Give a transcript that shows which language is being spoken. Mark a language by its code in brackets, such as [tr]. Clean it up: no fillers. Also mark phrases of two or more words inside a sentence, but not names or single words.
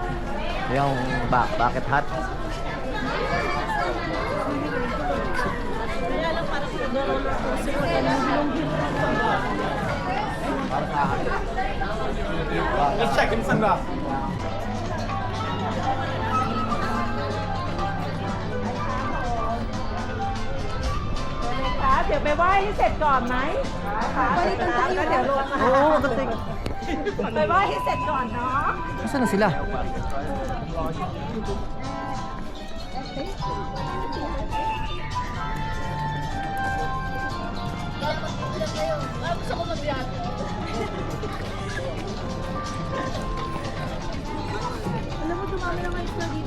[en] Yung bucket hat. Check in sunglass. [th] เดี๋ยวไปไหว้ให้เสร็จก่อนไหม [tl] Palitan tayo. [th] เดี๋ยวรวมมา [tl] Oo, kasi... [th] ไปไหว้ให้เสร็จก่อนเนาะ [tl] Nasaan na sila? Gusto ko mag-react. Alam mo, dumami naman isla dito.